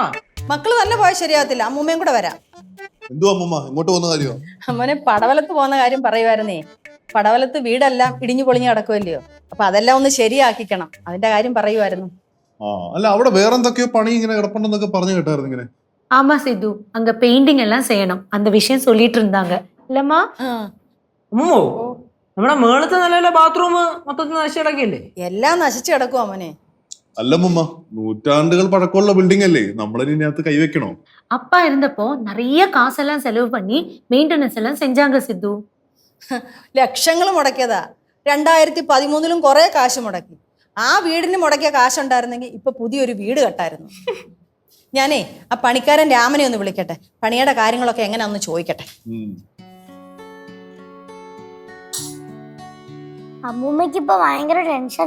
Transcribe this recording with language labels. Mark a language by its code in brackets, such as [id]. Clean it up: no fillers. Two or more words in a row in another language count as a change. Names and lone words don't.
[ml] മക്കള് തന്നെ പോയാൽ ശരിയാവത്തില്ല, അമ്മൂമ്മയും കൂടെ വരാം. ഇങ്ങോട്ട് പോകുന്ന കാര്യമോ? അമ്മനെ പടവലത്ത് പോകുന്ന കാര്യം പറയുമായിരുന്നേ. പടവലത്ത് വീടെല്ലാം ഇടിഞ്ഞു പൊളിഞ്ഞു കിടക്കുമല്ലയോ, അപ്പൊ അതെല്ലാം ഒന്ന് ശരിയാക്കിക്കണം, അതിന്റെ കാര്യം പറയുമായിരുന്നു. അല്ല, അവിടെ വേറെന്തൊക്കെയോ പണി ഇങ്ങനെ കിടപ്പുണ്ടെന്നൊക്കെ പറഞ്ഞു കേട്ടായിരുന്നു ഇങ്ങനെ. [ta] ஆமா சித்து, அங்க பெயிண்டிங் எல்லாம் செய்யணும், அந்த விஷயம் சொல்லிட்டு இருந்தாங்க இல்லம்மா? [ml] അമ്മൂമ്മോ, നമ്മുടെ മേളത്തെ നിലയിലെ ബാത്റൂം മൊത്തത്തിൽ നശിച്ചു കിടക്കില്ലേ? എല്ലാം നശിച്ചു കിടക്കും അമ്മനെ. അല്ലമ്മ, നൂറ്റാണ്ടുകൾ പഴക്കമുള്ള ബിൽഡിംഗ് അല്ലേ, നമ്മളിതിനകത്ത് കൈവെക്കണോ? [ta] அப்பா இருந்தப்போ நிறைய காசெல்லாம் செலவு பண்ணி மெயின்டெனன்ஸ் எல்லாம் செஞ்சாங்க சித்து. [ml] ലക്ഷങ്ങൾ മുടക്കിയതാ. 2013 കുറെ കാശ് മുടക്കി. ആ വീടിന് മുടക്കിയ കാശുണ്ടായിരുന്നെങ്കിൽ ഇപ്പൊ പുതിയൊരു വീട് കെട്ടായിരുന്നു. ഞാനേ ആ പണിക്കാരൻ രാമനെ ഒന്ന് വിളിക്കട്ടെ, പണിയുടെ കാര്യങ്ങളൊക്കെ എങ്ങനെയാന്ന് ചോദിക്കട്ടെ. അമ്മൂമ്മക്ക് ഇപ്പൊ ഭയങ്കര ടെൻഷനാ.